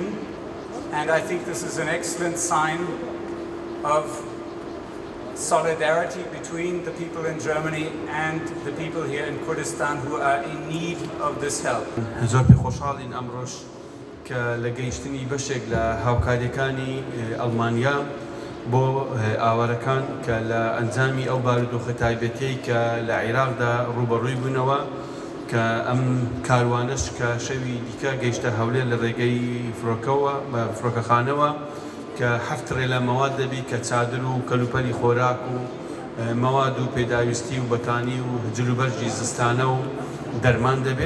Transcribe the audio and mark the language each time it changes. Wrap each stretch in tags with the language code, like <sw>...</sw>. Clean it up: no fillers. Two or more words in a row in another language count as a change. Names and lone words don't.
<en>And I think this is an excellent sign of solidarity between the people in Germany and the people here in Kurdistan who are in need of this help.</en> <ckb>زۆر پێخۆشحاڵین ئەمڕۆژ کە لە گەیشتنی بەشێک لە هاوکاریەکانی ئەڵمانیا بۆ ئاوارەکان کە لە ئەنجامی ئەو بارودۆخە تایبەتەی کە لە عێراقدا ڕوبەڕووی بوونەوە کە ئەم کاروانش کە شەوی دیکە گەیشتە هەولێر لە ڕێگەی فڕۆکەوە بە فڕۆکەخانەوە کە هەفت ڕێلە مەواد دەبی کە چادر و کەلوپەلی خۆراک و مەواد و پێداویستی و بەتانی و جلوبەرجی زستانە و دەرمان دەبێت.</ckb>